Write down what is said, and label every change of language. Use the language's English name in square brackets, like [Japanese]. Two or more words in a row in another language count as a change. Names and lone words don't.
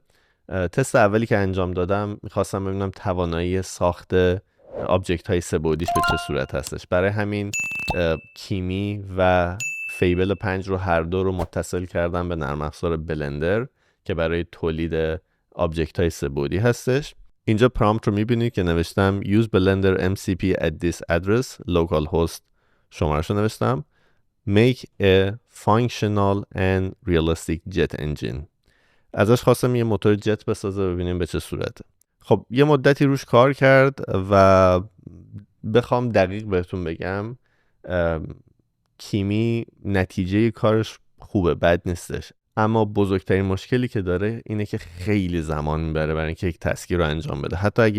[Persian] تست اولی که انجام دادم میخواستم ببینم توانایی ساخت آبجکت های سه‌بعدیش به چه صورت هستش. برای همین کیمی و فیبل 5 رو هر دو رو متصل کردم به نرم افزار بلندر که برای تولید آبجکت های سه‌بعدی هستش. اینجا پرامپت رو میبینید که نوشتم [English] use blender mcp at this address localhost، [Persian] شمارش رو نوشتم [English] make a functional and realistic jet engine. [Persian] ازش خواستم یه موتور جت بسازه، ببینیم به چه صورته. خب یه مدتی روش کار کرد و بخوام دقیق بهتون بگم کیمی نتیجه کارش خوبه، بد نیستش، اما بزرگترین مشکلی که داره اینه که خیلی زمان میبره برای اینکه یک تسکی رو انجام بده.